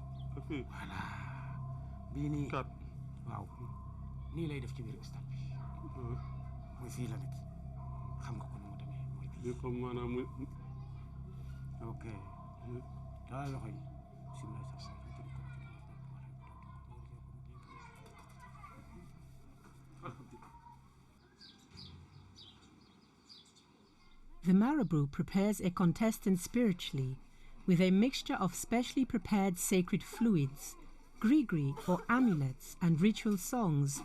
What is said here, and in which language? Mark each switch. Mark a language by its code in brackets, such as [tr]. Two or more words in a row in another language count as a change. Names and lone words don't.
[wo] fii voilà bii nii 4 waaw nii lay def ci biir stade bi mooy fii la nekk xam nga ko nu mu demee mooy bii comme maanaam muy ok dalal loxo yi simila sax [en] The marabout prepares a contestant spiritually with a mixture of specially prepared sacred fluids, gree-gree or amulets, and ritual songs.